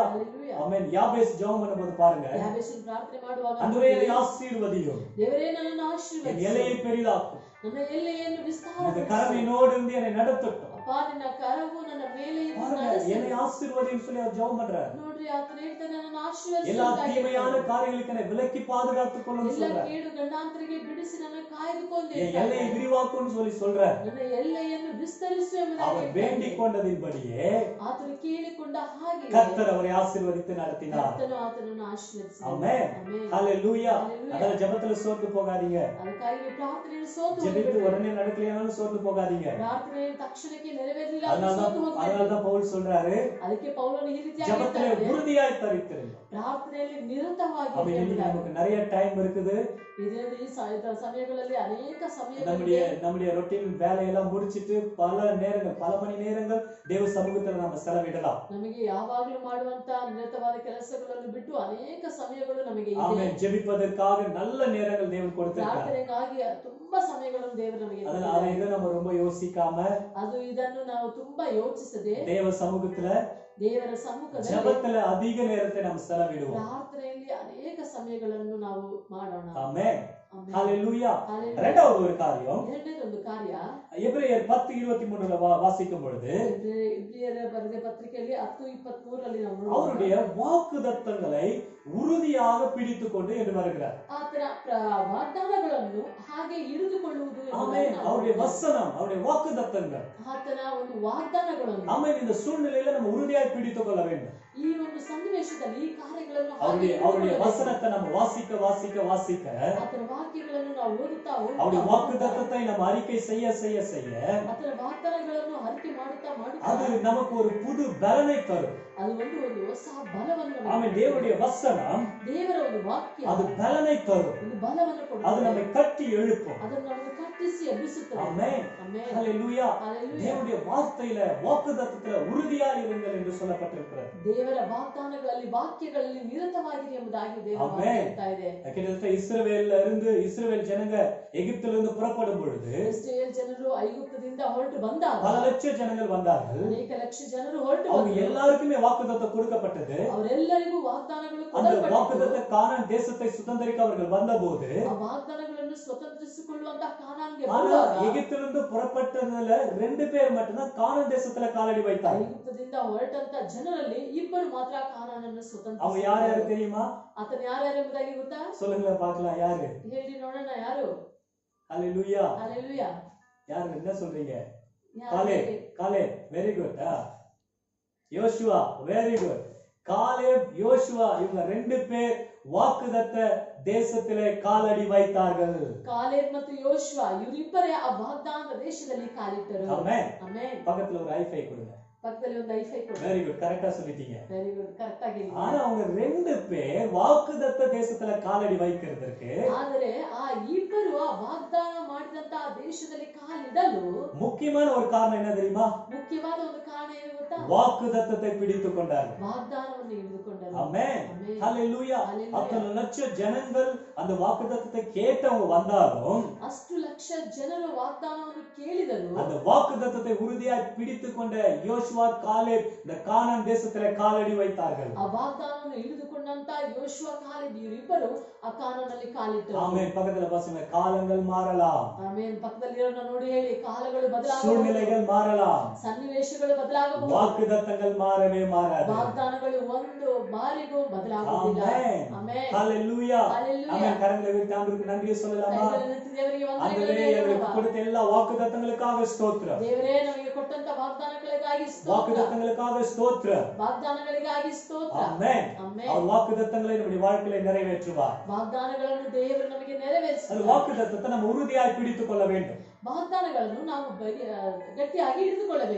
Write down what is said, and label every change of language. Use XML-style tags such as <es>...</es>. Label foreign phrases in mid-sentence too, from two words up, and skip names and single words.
<ta>ಹalleluya. ஆமென். யாபேஸ் ஜெபம் பண்ணும்போது பாருங்க,</ta> <kn>ಯಾಬೇಷನ ಪ್ರಾರ್ಥನೆ ಮಾಡುವಾಗ</kn> <ta>ஆண்டவரே என்னை ஆசீர்வதியும்,</ta> <kn>ದೇವರೇ ನನ್ನನ್ನು</kn> <ta>என்</ta> <kn>ಆಶೀರ್ವದಿಸು,</kn> <ta>எல்லையை பெரிதாக்கும்,</ta> <kn>ನನ್ನ ಎಲ್ಲೆಯನ್ನು</kn> <ta>இந்த</ta> <kn>ವಿಸ್ತಾರಪಡಿಸು,</kn> <ta>கரவினோடு இருந்து என்னை நடத்தட்டும்.</ta> <kn>ಅಪ್ಪ ನಿನ್ನ ಕರವು ನನ್ನ ಮೇಲೆ ಇದ್ದು</kn> <ta>பாருங்க,</ta> <kn>ನಡೆಸು.</kn> <ta>என்னை ஆசீர்வதியும் சொல்லி அவர் ஜெபம் பண்றார்.</ta> <kn>ನೋಡ್ರಿ ಆತನ ಹೇಳ್ತಾನೆ ನನ್ನನ್ನು</kn> <ta>எல்லா</ta> <kn>ಆಶೀರ್ವದಿಸು,</kn> <ta>தீமையான காரியங்களுக்கு என்னை விலக்கி பாதுகாத்துக் கொள்ளும்</ta> <kn>ಎಲ್ಲ</kn> <ta>சொல்றார்.</ta> <kn>ಕೇಡು ಗಂಡಾಂತರಿಗೆ ಬಿಡಿಸಿ ನನ್ನ ಕಾಯ್ದುಕೊಂಡು</kn> <ta>என் எல்லையை விரிவாக்கும்னு சொல்லி சொல்றார்.</ta> <kn>ನನ್ನ ಎಲ್ಲೆಯನ್ನು ವಿಸ್ತರಿಸು ಎಂಬುದಾಗಿ</kn> <ta>அவர் வேண்டிக் கொண்டதின்படியே</ta> <kn>ಆತನು ಕೇಳಿಕೊಂಡ ಹಾಗೆ</kn> <ta>கர்த்தர் அவரை ஆசீர்வதித்து நடத்தினார்.</ta> <kn>ಕರ್ತನು ಆತನನ್ನು ಆಶೀರ್ವದಿಸಿದನು.</kn> <ta>ஆமென்.</ta> <kn>ಆಮೆನ್. ஹalleluya. Hallelujah.</kn> <ta>அதனால ஜெபத்துல சோர்ந்து போகாதீங்க.</ta> <kn>ಅದಕ್ಕಾಗಿ ನೀವು ಪ್ರಾರ್ಥನೆಯಲ್ಲಿ ಸೋತು</kn> <ta>ஜெபித்து</ta> <kn>ಹೋಗಬೇಡಿ.</kn> <ta>உடனே நடக்கலையானாலும் சோர்ந்து போகாதீங்க.</ta> <kn>ಪ್ರಾರ್ಥನೆ ತಕ್ಷಣಕ್ಕೆ ನೆರವೇರಲಿಲ್ಲ ಅಂದ್ರೆ ಸೋತು ಹೋಗಬೇಡಿ.</kn> <ta>அதனாலதான் பவுல் சொல்றாரு,</ta> <kn>ಅದಕ್ಕೆ ಪೌಲನು ಈ ರೀತಿಯಾಗಿ</kn> <ta>ஜெபத்துல</ta> <kn>ಹೇಳ್ತಾನೆ,</kn> <ta>உறுதியாய் தரித்திருங்க.</ta> <kn>ಪ್ರಾರ್ಥನೆಯಲ್ಲಿ ನಿರತವಾಗಿ</kn> <ta>அப்ப இன்னைக்கு நமக்கு நிறைய டைம் இருக்குது.</ta> <kn>ಇದರಿಂದ ಈ ಸಮಯಗಳಲ್ಲಿ ಅನೇಕ ಸಮಯಗಳಿವೆ.</kn> <ta>நம்முடைய ரொட்டீன் வேலையெல்லாம் முடிச்சிட்டு பல மணி நேரங்கள் தேவ சமூகத்துல நம்ம செலவிடலாம்.</ta> <kn>ನಮಗೆ ಯಾವಾಗಲೂ ಮಾಡುವಂತ ನಿರತವಾದ ಕೆಲಸಗಳನ್ನು ಬಿಟ್ಟು ಅನೇಕ ಸಮಯಗಳು ನಮಗೆ ಇದೆ.</kn> <ta>ஆமென். ஜெபிப்பதற்காக நல்ல நேரங்கள் தேவன் கொடுத்திருக்கிறார்.</ta> <kn>ಪ್ರಾರ್ಥನೆಗಾಗಿ ತುಂಬಾ ಸಮಯಗಳನ್ನು ದೇವರು ನಮಗೆ</kn> <ta>அதனால அதை இதை நம்ம ரொம்ப யோசிக்காம</ta> <kn>ಅದು ಇದನ್ನು ನಾವು ತುಂಬಾ ಯೋಚಿಸದೆ</kn> <ta>தேவ சமூகத்துல</ta> <kn>ದೇವರ ಸಮ್ಮುಖದಲ್ಲಿ</kn> <ta>ஜெபத்துல அதிக நேரத்தை நம்ம செலவிடுவோம்.</ta> <kn>ಪ್ರಾರ್ಥನೆಯಲ್ಲಿ ಅನೇಕ ಸಮಯಗಳನ್ನು ನಾವು ಮಾಡೋಣ.</kn> <ta>ஆமென்.</ta> <kn>ಆಮೆನ್. ஹalleluya. Hallelujah.</kn> <ta>இரண்டாவது ஒரு காரியம்,</ta> <kn>ಎರಡನೇದೊಂದು ಕಾರ್ಯ</kn> <ta>எபிரேயர் 10:23ல வாசிக்கும் பொழுது</ta> <kn>ಇಬ್ರಿಯರ ಬರೆದ ಪತ್ರಿಕೆಯಲ್ಲಿ 10:23ರಲ್ಲಿ ನಾವು</kn> <ta>அவருடைய</ta> <kn>ನೋಡೋಣ.</kn> <ta>வாக்குத்தத்தங்களை உறுதியாக பிடித்துக்கொண்டு என்று வருகிறார்.</ta> <kn>ಆತನ ವಾಗ್ದಾನಗಳನ್ನು ಹಾಗೆ ಹಿಡಿದುಕೊಳ್ಳುವುದು</kn> <ta>ஆமென். அவருடைய வசனம், அவருடைய வாக்குத்தத்தங்கள்,</ta> <kn>ಆತನ ಒಂದು ವಾಗ್ದಾನಗಳನ್ನು</kn> <ta>ஆமென், இந்த சூழ்நிலையில நம்ம உறுதியாய் பிடித்துக் கொள்ள வேண்டும்.</ta> <kn>ಈ ಒಂದು ಸನ್ನಿವೇಶದಲ್ಲಿ ಈ ಕಾರ್ಯಗಳನ್ನು ಹಾಗೆ</kn> <ta>அவருடைய</ta> <kn>ಹಿಡಿದುಕೊಳ್ಳಬೇಕು.</kn> <ta>வசனத்தை நம்ம வாசிக்க</ta> <kn>ಆತನ ವಾಕ್ಯಗಳನ್ನು ನಾವು ಓದುತ್ತಾ</kn> <ta>அவருடைய வாக்குத்தத்தத்தை நம்ம அறிக்கை செய்ய</ta> <kn>ಆತನ ವಾಗ್ದಾನಗಳನ್ನು ಅರಿಕೆ ಮಾಡುತ್ತಾ</kn> <ta>அது</ta> <kn>ಮಾಡುತ್ತಾ</kn> <ta>நமக்கு ஒரு புது பலனை தரும்.</ta> <kn>ಅದು ಒಂದು ಹೊಸ ಬಲವನ್ನು ನಮಗೆ</kn> <ta>ஆமென். தேவனுடைய வசனம்</ta> <kn>ದೇವರ ಒಂದು ವಾಕ್ಯ</kn> <ta>அது பலனை தரும்.</ta> <kn>ಒಂದು ಬಲವನ್ನು</kn> <ta>அது</ta> <kn>ಕೊಡುತ್ತದೆ.</kn> <ta>நம்மை கட்டி எழுப்பும்.</ta> <kn>ಅದನ್ನು ನಮಗೆ ಕಟ್ಟಿಸಿ ಎಬ್ಬಿಸುತ್ತದೆ.</kn> <ta>ஆமென்.</ta> <kn>ಆಮೆನ್. ஹalleluya. ಹalleluya.</kn> <ta>தேவனுடைய வார்த்தையில வாக்குத்தத்தத்துல உறுதியாய் இருங்கள் என்று சொல்லப்பட்டிருக்கிறது.</ta> <kn>ದೇವರ ವಾಗ್ದಾನಗಳಲ್ಲಿ ವಾಕ್ಯಗಳಲ್ಲಿ ನಿರತವಾಗಿರಿ ಎಂಬುದಾಗಿ ದೇವರು ಆಮೆನ್. ಹೇಳ್ತಾ ಇದೆ.</kn> <ta>கிட்டத்தட்ட இஸ்ரவேல் ஜனங்க எகிப்திலிருந்து புறப்படும் பொழுது</ta> <kn>ಇಸ್ರಾಯೇಲ್ ಜನರು ಐಗುಪ್ತದಿಂದ ಹೊರಟು ಬಂದಾಗ</kn> <ta>பல லட்சம் ஜனங்கள் வந்தார்கள்.</ta> <kn>ಅನೇಕ ಲಕ್ಷ ಜನರು ಹೊರಟು</kn> <ta>அவங்க</ta> <kn>ಬಂದರು.</kn> <ta>எல்லாருக்குமே வாக்குத்தத்தம் கொடுக்கப்பட்டது.</ta> <kn>ಅವರೆಲ್ಲರಿಗೂ ವಾಗ್ದಾನಗಳು</kn> <ta>அந்த</ta> <kn>ಕೊಡಲ್ಪಟ್ಟಿತು.</kn> <ta>வாக்குத்தத்த கானான் தேசத்தை சுதந்தரிக்க அவர்கள் வந்தபோது</ta> <kn>ಆ ವಾಗ್ದಾನಗಳನ್ನು ಸ್ವತಂತ್ರಿಸಿಕೊಳ್ಳುವಂತ ಕಾನಾನ್ಗೆ</kn> <ta>ஆனா</ta> <kn>ಬರುವಾಗ</kn> <ta>எகிப்திலிருந்து புறப்பட்டதுல 2 பேர் மட்டும்தான் கானான் தேசத்துல காலடி வைத்தாங்க.</ta> <kn>ಐಗುಪ್ತದಿಂದ ಹೊರಟಂತ ಜನರಲ್ಲಿ ಇಬ್ಬರು ಮಾತ್ರ ಕಾನಾನನ್ನು</kn> <ta>அவங்க யார் யாரு</ta> <kn>ಸ್ವತಂತ್ರ.</kn> <ta>தெரியுமா?</ta> <kn>ಆತನ ಯಾರ್ಯಾರು ಎಂಬುದಾಗಿ ಗೊತ್ತಾ?</kn> <ta>சொல்லுங்களேன் பார்க்கலாம். யாரு?</ta> <kn>ಹೇಳಿ ನೋಡೋಣ ಯಾರು? ஹalleluya. ಹalleluya.</kn> <ta>யாரு என்ன சொல்றீங்க?</ta> <kn>ಯಾರು?</kn> <ta>காலே</ta> <en>very good.</en> <ta>யோசுவா</ta> <en>very good.</en> <ta>காலேப் யோசுவா இவங்க 2 பேர் வாக்குத்தத்த தேசத்திலே காலடி வைத்தார்கள்.</ta> <kn>ಕಾಲೇಬ್ ಮತ್ತು ಯೋಶುವ ಇವರಿಬ್ಬರೇ ಆ ವಾಗ್ದಾನದ ದೇಶದಲ್ಲಿ ಕಾಲಿಟ್ಟರು.</kn> <ta>ஆமென்.</ta> <kn>ಆಮೆನ್.</kn> <ta>பக்கத்துல ஒரு ஹைஃபை கொடுங்க.</ta> <kn>ಪಕ್ಕದಲ್ಲಿ ಒಂದು ಐಫೈ ಕೊಡು.</kn> <en>very good.</en> <ta>கரெக்ட்டா சொல்லிட்டீங்க.</ta> <en>very good,</en> <kn>ಕರೆಕ್ಟ್ ಆಗಿ ಹೇಳಿದ್ದೀರಿ.</kn> <ta>ஆனா அவங்க 2 பேர் வாக்குத்தத்த தேசத்துல காலடி வைக்கிறதுக்கு</ta> <kn>ಆದರೆ ಆ ಇಬ್ಬರು ಆ ವಾಗ್ದಾನ ಮಾಡಿದಂತ ಆ ದೇಶದಲ್ಲಿ ಕಾಲಿಡಲು</kn> <ta>முக்கியமான ஒரு காரணம் என்ன தெரியுமா?</ta> <kn>ಮುಖ್ಯವಾದ ಒಂದು ಕಾರಣ ಏನು ಗೊತ್ತಾ?</kn> <ta>வாக்குத்தத்தத்தை பிடித்துக் கொண்டார்கள்.</ta> <kn>ವಾಗ್ದಾನವನ್ನು ಹಿಡಿದುಕೊಂಡರು.</kn> <ta>ஆமென்.</ta> <kn>ಆಮೆನ್. ஹalleluya. Hallelujah.</kn> <ta>அத்தனை லட்சம் ஜனங்கள் அந்த வாக்குத்தத்தத்தை கேட்டவங்க வந்தாலும்</ta> <kn>ಅಷ್ಟು ಲಕ್ಷ ಜನರು ವಾಗ್ದಾನವನ್ನು ಕೇಳಿದರು.</kn> <ta>அந்த வாக்குத்தத்தத்தை உறுதியாய் பிடித்துக் கொண்ட யோசுவா காலேப் இந்த கானான் தேசத்திலே காலடி வைத்தார்கள்.</ta> <kn>ಆ ವಾಗ್ದಾನವನ್ನು ಹಿಡಿದುಕೊಂಡಂತ ಯೋಶುವ ಕಾಲೇಬ್ ಇವರಿಬ್ಬರು ಆ ಕಾನಾನಲ್ಲಿ ಕಾಲಿಟ್ಟರು.</kn> <ta>ஆமென். பக்கத்துல பாருங்க, காலங்கள் மாறலாம்,</ta> <kn>ಆಮೇನ್. ಪಕ್ಕದಲ್ಲಿರೋನ ನೋಡಿ ಹೇಳಿ, ಕಾಲಗಳು ಬದಲಾಗಬಹುದು,</kn> <ta>சூழ்நிலைகள் மாறலாம்,</ta> <kn>ಸನ್ನಿವೇಶಗಳು ಬದಲಾಗಬಹುದು,</kn> <ta>வாக்குத்தத்தங்கள் மாறவே மாறாது.</ta> <kn>ವಾಗ್ದಾನಗಳು ಒಂದು ಬಾರಿಗೂ ಬದಲಾಗುವುದಿಲ್ಲ.</kn> <ta>ஆமென்.</ta> <kn>ಆಮೆನ್. ஹalleluya. Hallelujah.</kn> <ta>ஆமென். கரங்களை விட்டு ஆண்டவருக்கு நன்றி சொல்லலாமா?</ta> <kn>ಕೈಗಳನ್ನು ದೇವರಿಗೆ</kn> <ta>ஆண்டவரே</ta> <kn>ವಂದನೆಗಳನ್ನು</kn> <ta>எங்களுக்கு</ta> <kn>ಹೇಳೋಣ.</kn> <ta>கொடுத்த எல்லா வாக்குத்தத்தங்களுக்காக ஸ்தோத்திரம்.</ta> <kn>ದೇವರೇ ನಮಗೆ ಕೊಟ್ಟಂತ ವಾಗ್ದಾನಗಳಿಗಾಗಿ ಸ್ತೋತ್ರ,</kn> <ta>வாக்குத்தத்தங்களுக்காக ஸ்தோத்திரம்.</ta> <kn>ವಾಗ್ದಾನಗಳಿಗಾಗಿ ಸ್ತೋತ್ರ.</kn> <ta>ஆமென்.</ta> <kn>ಆಮೆನ್.</kn> <ta>அவர் வாக்குத்தத்தங்களை நம்முடைய வாழ்க்கையில நிறைவேற்றுவார்.</ta> <kn>ವಾಗ್ದಾನಗಳನ್ನು ದೇವರು ನಮಗೆ</kn> <ta>அந்த</ta> <kn>ನೆರವೇರಿಸುತ್ತಾರೆ.</kn> <ta>வாக்குத்தத்தத்தை நம்ம உறுதியாய் பிடித்துக் கொள்ள வேண்டும்.</ta> <kn>ವಾಗ್ದಾನಗಳನ್ನು ನಾವು ಗಟ್ಟಿಯಾಗಿ ಹಿಡಿದುಕೊಳ್ಳಬೇಕು.</kn>